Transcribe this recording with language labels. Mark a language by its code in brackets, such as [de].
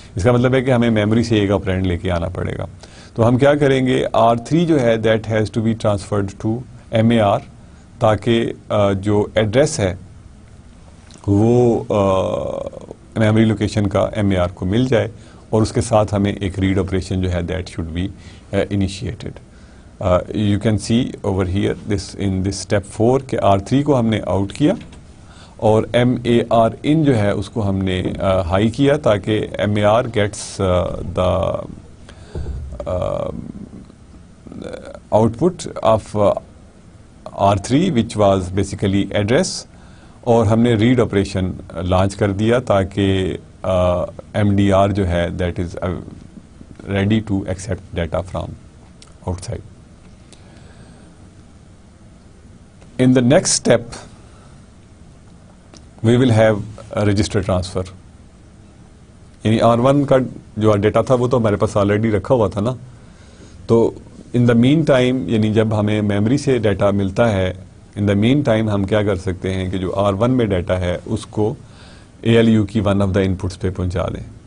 [ur] اس کا مطلب ہے کہ ہمیں میموری سے ایک آپرینڈ لے کے آنا پڑے گا. تو ہم کیا کریں گے, R3 جو ہے [en] that has to be transferred to MAR [ur] تاکہ جو ایڈریس ہے وہ میموری لوکیشن کا MAR کو مل جائے, اور اس کے ساتھ ہمیں ایک ریڈ آپریشن جو ہے [en] that should be initiated. You can see over here in this step 4 [ur] کہ R3 کو ہم نے آؤٹ کیا اور MAR in جو ہے اس کو ہم نے ہائی کیا تاکہ [en] MAR gets the output of R3 which was basically address, [ur] اور ہم نے ریڈ آپریشن لانچ کر دیا تاکہ MDR جو ہے [en] that is ready to accept data from outside. In the next step we will have a register transfer. [ur] یعنی R1 کا جو ڈیٹا تھا وہ تو ہمارے پاس آلریڈی رکھا ہوا تھا نا, تو [en] in the meantime [ur] یعنی جب ہمیں میموری سے ڈیٹا ملتا ہے ان دا مین ٹائم ہم کیا کر سکتے ہیں کہ جو R1 میں ڈیٹا ہے اس کو ALU کی [en] one of the inputs [ur] پہ پہنچا دیں.